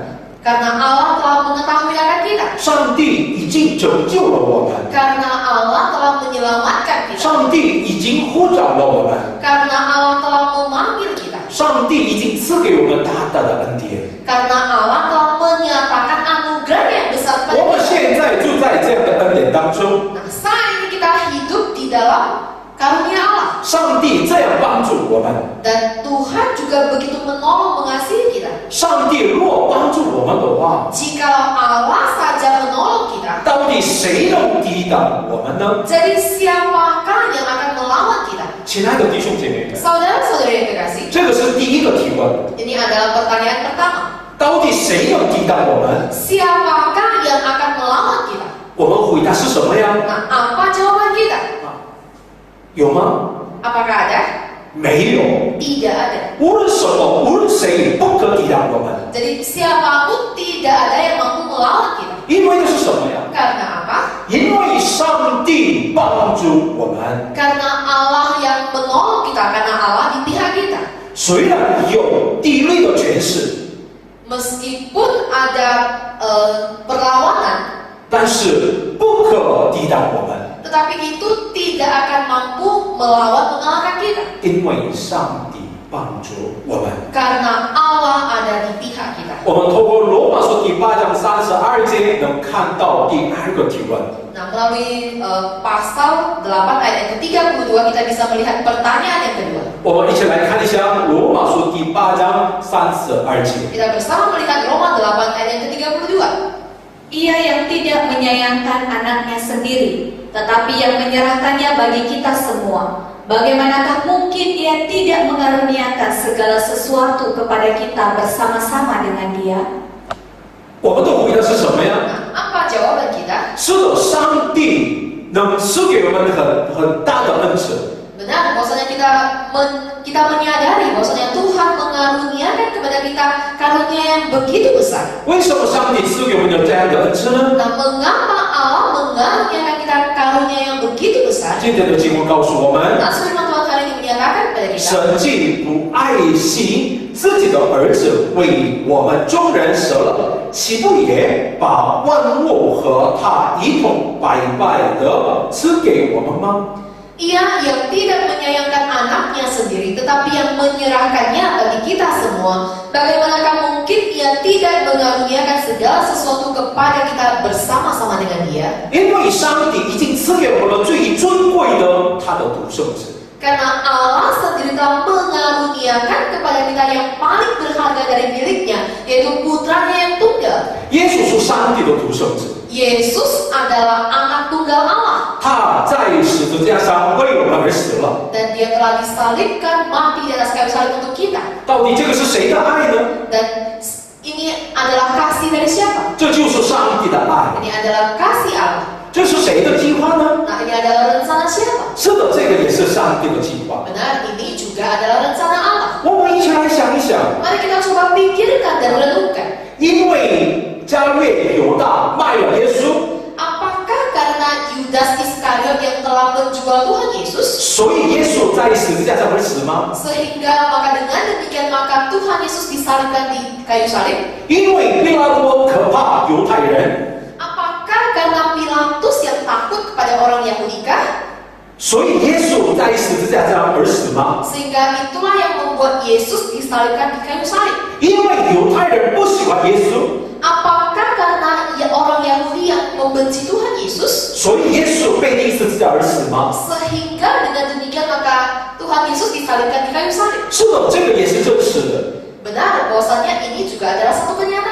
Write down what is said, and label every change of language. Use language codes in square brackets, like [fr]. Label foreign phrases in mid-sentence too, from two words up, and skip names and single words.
[id] karena Allah telah mengetahui akan kita, [zh] 上帝已经拯救了我们， [id] karena Allah telah menyelamatkan kita, [zh] 上帝已经呼召了我们， [id] karena Allah telah memanggil kita, [zh] 上帝已经赐给我们大大的恩典。 [id] karena Allah telah menyatakan anugerah yang besar [zh] 我们 [id] pada kita. [zh] 现在就在这样的恩典当中， [id] Nah, saat ini kita hidup di dalam karunia Allah. [zh] 上帝这样帮助我们。 [id] Dan Tuhan juga begitu menolong mengasihi kita. [zh] 上帝若帮助我们的话， [id] Jikalau Allah saja menolong kita, [zh] 到底谁能抵挡我们呢？ [id] jadi siapakah yang akan melawan kita? [zh] 亲爱的弟兄姐妹们， [id] Saudara-saudara yang terkasih, [zh] 这个是第一个提问： [id] ini adalah pertanyaan pertama. [zh] 到底谁能抵挡我们？ [id] Siapakah yang akan melawan kita? [zh] 我们回答是什么呀？ [id] Nah, apa jawaban kita? [zh] 有吗？ [id] Apakah ada? [zh] 没有。 [id] Tidak ada. [zh] 无论什么，无论谁，不可抵挡我们， [id] Jadi siapapun tidak ada yang mampu melawan kita. [zh] 因为这是什么呀？ [id] Karena apa? [zh] 因为上帝帮助我们。 [id] Karena Allah yang menolong kita, karena Allah di pihak kita. [zh] 虽然有地位的权势， [id] Meskipun ada perlawanan, [zh] 但是不可抵挡我们， [id] tetapi itu tidak akan mampu melawan mengalahkan kita. [zh] 因为上帝帮助我们。 [id] Karena Allah ada di pihak kita. [zh] 我们透过罗马书第8章32节能看到第二个提问。 [id] Nah, melalui pasal 8 ayat yang ke-32 kita bisa melihat pertanyaan yang kedua. [zh] 我们一起来看一下罗马书第8章32节。 [id] Kita bersama melihat Roma 8 ayat yang ke-32. Ia yang tidak menyayangkan anaknya sendiri, tetapi yang menyerahkannya bagi kita semua. Bagaimanakah mungkin ia tidak mengaruniakan segala sesuatu kepada kita bersama-sama dengan dia? [zh] 我们的回答是什么呀？ [id] Nah, apa jawaban kita? [zh] 是的，上帝能赐给我们很大的恩赐。 [id] Benar, bahwasanya kita menyadari bahwasanya Tuhan mengaruniakan kepada kita karunia yang begitu besar. [zh] 为什么上帝赐给我们有这样的恩赐呢？ [id] Nah, mengapa Allah mengaruniakan kita karunia yang begitu besar? [zh] 今天的经文告诉我们， [id] Nah, firman Tuhan hari ini menyatakan kepada kita, [zh] 神既不爱惜自己的儿子为我们众人舍了，岂不也把万物和他一同白白的赐给我们吗？ [id] Ia yang tidak menyayangkan anaknya sendiri, tetapi yang menyerahkannya bagi kita semua. Bagaimanakah mungkin ia tidak mengaruniakan segala sesuatu kepada kita bersama-sama dengan dia? [zh] 因为上帝已经赐给我们最尊贵的他的独生子。 [id] Karena Allah sendiri telah mengaruniakan kepada kita yang paling berharga dari miliknya, yaitu putranya yang tunggal. [zh] 耶稣是上帝的独生子， [id] Yesus adalah anak tunggal Allah. [zh] 他在十字架上为我们而死了。 [id] Dan dia telah disalibkan, mati di atas kayu salib untuk kita. [zh] 到底这个是谁的爱呢？ [id] Dan ini adalah kasih dari siapa? [zh] 这就是上帝的爱。 [id] Ini adalah kasih Allah. [zh] 这是谁的计划呢？ [id] Nah, ini adalah rencana siapa? [zh] 是的，这个也是上帝的计划。 [id] Benar, ini juga adalah rencana Allah. [zh] 我们一起来想一想， [id] Mari kita coba pikirkan dan renungkan. [zh] 因为加略犹大卖了耶稣， [id] Apakah karena Yudas Iskariot yang telah menjual Tuhan Yesus, [zh] 所以耶稣在十字架上而死吗？ [id] sehingga maka dengan demikian maka Tuhan Yesus disalibkan di kayu salib? [zh] 因为比拉多可怕犹太人， [id] Apakah karena Pilatus yang takut kepada orang Yahudi kah? [zh] 所以耶稣在十字架上而死吗？ [id] Sehingga itulah yang membuat Yesus disalibkan di kayu salib. [zh] 因为犹太人不喜欢耶稣， [id] Apakah karena orang Yahudi yang membenci Tuhan Yesus, [zh] 所以耶稣被钉十字架而死吗？ [id] sehingga dengan demikian maka Tuhan Yesus disalibkan di kayu salib? [zh] 是的，这个也是真实的。 [id] Benar, bahwasanya ini juga adalah satu